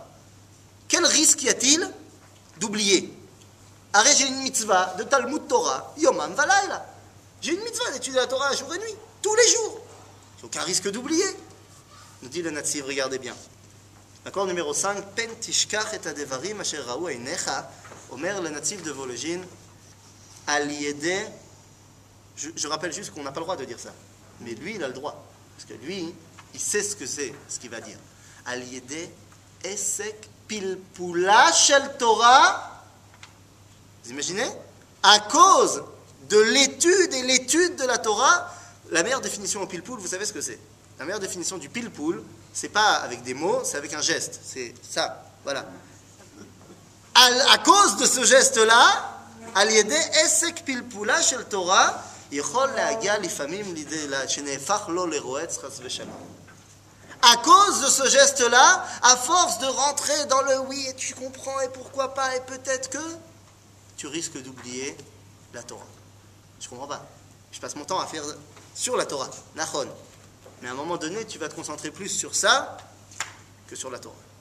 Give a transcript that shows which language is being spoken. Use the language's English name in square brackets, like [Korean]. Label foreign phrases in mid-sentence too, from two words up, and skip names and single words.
[French] Quel risque y a-t-il d'oublier? Arrête, j'ai une mitzvah de Talmud Torah, [Hebrew] יומם ולילה. [French] J'ai une mitzvah d'étudier la Torah jour et nuit, tous les jours. Il n'y a aucun risque d'oublier. Nous dit le natif, regardez bien. D'accord, numéro 5, [Hebrew] פן תשכח את הדברים אשר ראו עיניך, [French] Omer le natif de Vologine, [Hebrew] על ידי, [French] je rappelle juste qu'on n'a pas le droit de dire ça, mais lui il a le droit, parce que lui il sait ce que c'est, ce qu'il va dire. [Hebrew] על ידי עסק פלפולה של תורה, [French] vous imaginez? À cause de l'étude de la Torah, la meilleure définition au pilpoul, vous savez ce que c'est? La meilleure définition du pilpoul, c'est pas avec des mots, c'est avec un geste, c'est ça, voilà. À cause de ce geste-là, [Hebrew] על ידי עסק פלפולה של תורה, יכול להגיע לפעמים שנהפך לו לרועץ חס ושלום. [French] À cause de ce geste-là, à force de rentrer dans le oui, et tu comprends, et pourquoi pas, et peut-être que, tu risques d'oublier la Torah. Je comprends pas. Je passe mon temps à faire sur la Torah, Nachon. Mais à un moment donné, tu vas te concentrer plus sur ça que sur la Torah.